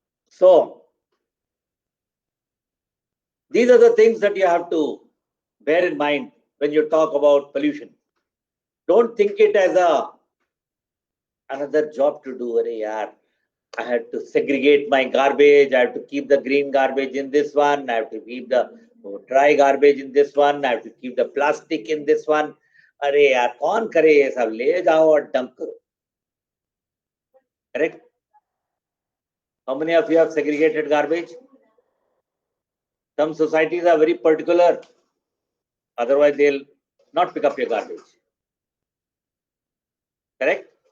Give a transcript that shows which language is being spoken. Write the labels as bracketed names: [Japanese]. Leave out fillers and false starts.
[English] So these are the things that you have to bear in mind when you talk about pollution. Don't think it as another job to do. [Hindi] Arey yaar, [English] I have to segregate my garbage. I have to keep the green garbage in this one. I have to keep the dry garbage in this one. I have to keep the plastic in this one. [Hindi] अरे यार कौन करे ये सब ले जाओ और dump करो. [English] Correct? How many of you have segregated garbage? Some societies are very particular. Otherwise, they'll not pick up your garbage. Correct?